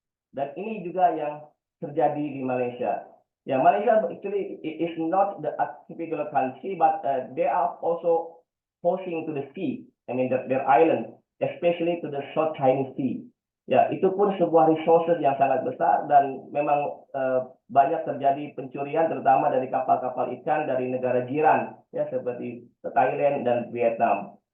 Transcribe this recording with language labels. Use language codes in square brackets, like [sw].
[id] Dan ini juga yang terjadi di Malaysia. [en] Ya, Malaysia actually is not the archipelago country, but they are also hosting to the sea. I mean their island, especially to the South China Sea. [id] Ya, itu pun sebuah resources yang sangat besar, dan memang banyak terjadi pencurian, terutama dari kapal-kapal ikan dari negara jiran, ya, seperti Thailand dan Vietnam.